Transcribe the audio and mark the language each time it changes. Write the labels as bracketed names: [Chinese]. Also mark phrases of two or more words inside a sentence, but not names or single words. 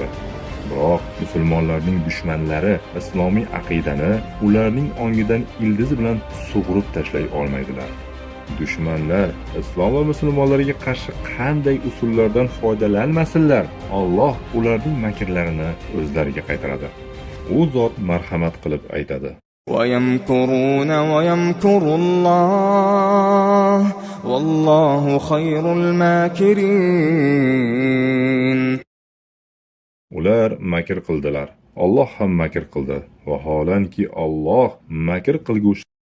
[Uzbek] Biroq musulmonlarning dushmanlari islomiy aqidani ularning ongidan ildizi bilan sug'urib tashlay olmaydilar. Dushmanlar islom va musulmonlarga qarshi qanday usullardan foydalanmasinlar, Alloh ularning makrlarini o'zlariga qaytaradi. U zot marhamat qilib aytadi: [Arabic] وَيَمْكُرُونَ وَيَمْكُرُ اللَّهُ وَاللَّهُ خَيْرُ الْمَاكِرِينَ. [Uzbek] Ular makr qildilar, Alloh ham makr qildi. Vaholanki Alloh makr qilguvchi